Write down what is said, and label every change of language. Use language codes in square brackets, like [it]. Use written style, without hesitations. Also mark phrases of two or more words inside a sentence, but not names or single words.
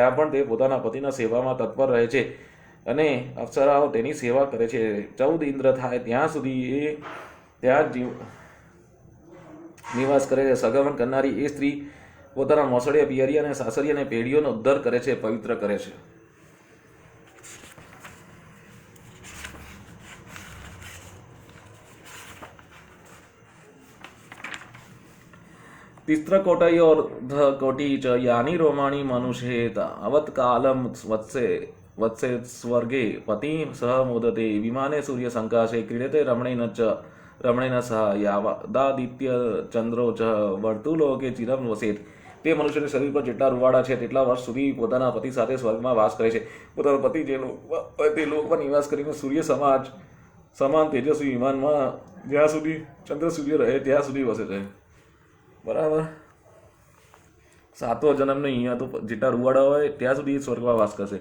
[gu] ત્યાં પણ તે પોતાના પતિના સેવામાં તત્પર રહે છે અને અપ્સરાઓ તેની સેવા કરે છે. 14 ઇન્દ્ર થાય ત્યાં સુધી એ ત્યાં નિવાસ કરે છે. સહગમન કરનારી એ સ્ત્રી પોતાના મોસળિયા પિયરી અને સાસરી અને પેઢીઓનો ઉદ્ધાર કરે છે, પવિત્ર કરે છે. [sa] तिस्रकोटयोर्धकोटी च यानि रोमाणि मनुष्ये तावत्कालं वत्से स्वर्गे पति सह मोदते विमाने सूर्यसंकाशे क्रीडते रमणेन सह यावदादित्यचंद्रो च वर्तुलोके चिरं वसेत्. [gu] તે મનુષ્યના શરીર પર જેટલા રૂવાડા છે તેટલા વર્ષ સુધી પોતાના પતિ સાથે સ્વર્ગમાં વાસ કરે છે. પોતાનો પતિ જે તે લોકમાં નિવાસ કરીને સૂર્ય સમાન તેજસ્વી વિમાનમાં જ્યાં સુધી ચંદ્ર સૂર્ય રહે ત્યાં સુધી વસે છે. બરાબર. 7વો જન્મ નહીં, અહીંયા તો જેટલા રૂવાડા હોય ત્યાં સુધી સ્વર્ગમાં વાસ કરશે.